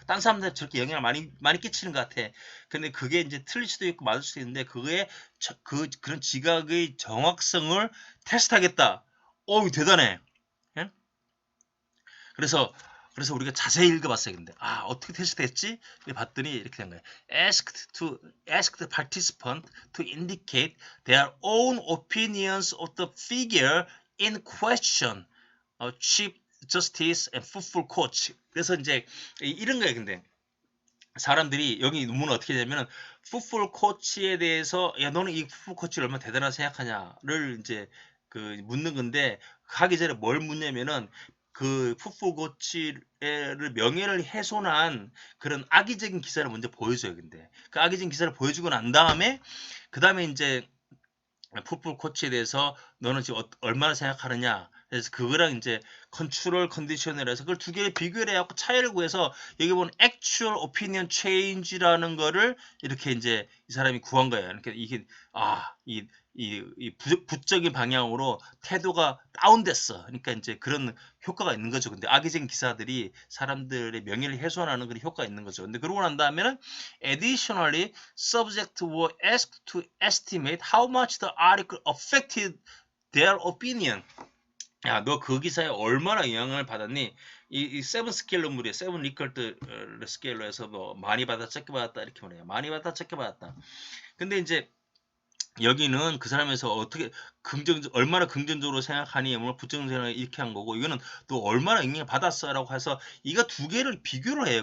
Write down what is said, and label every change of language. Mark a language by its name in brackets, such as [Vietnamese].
[Korean] 딴 사람들 저렇게 영향을 많이 끼치는 것 같아. 근데 그게 이제 틀릴 수도 있고 맞을 수도 있는데 그거에 그런 지각의 정확성을 테스트하겠다. 대단해. 예? 그래서 우리가 자세히 읽어봤어요. 근데 어떻게 테스트했지? 봤더니 이렇게 된 거예요. [English] Ask the participant to indicate their own opinions of the figure in question. Chief Justice and Football Coach. [Korean] 그래서 이제 이런 거예요. 근데 사람들이 여기 논문은 어떻게 되냐면은 풋볼 코치에 대해서 너는 이 풋볼 코치를 얼마나 대단하다 생각하냐를 이제 묻는 건데 하기 전에 뭘 묻냐면은 그 풋볼 코치를 명예를 훼손한 그런 악의적인 기사를 먼저 보여줘요. 근데 그 악의적인 기사를 보여주고 난 다음에 그 다음에 이제 풋볼 코치에 대해서 너는 지금 얼마나 생각하느냐. 그래서 그거랑 이제 컨트롤 컨디션을 해서 그걸 두 개를 비교를 해갖고 차이를 구해서 여기 보면 [English] actual opinion change [Korean] 라는 거를 이렇게 이제 이 사람이 구한 거예요. 그러니까 이게 이 부적인 방향으로 태도가 다운됐어. 그러니까 이제 그런 효과가 있는 거죠. 근데 악의적인 기사들이 사람들의 명예를 훼손하는 그런 효과가 있는 거죠. 근데 그러고 난 다음에는 [English] additionally subject were asked to estimate how much the article affected their opinion. [Korean] 야, 너 그 기사에 얼마나 영향을 받았니? 이 세븐 스케일러물이에요. 세븐 리컬트 스케일로 해서 뭐 많이 받았다, 적게 받았다 이렇게 말해요. 많이 받았다, 적게 받았다. 근데 이제 여기는 그 사람에서 어떻게 얼마나 긍정적으로 생각하니, 뭐 부정적으로 이렇게 한 거고, 이거는 또 얼마나 영향을 받았어라고 해서 이거 두 개를 비교를 해요.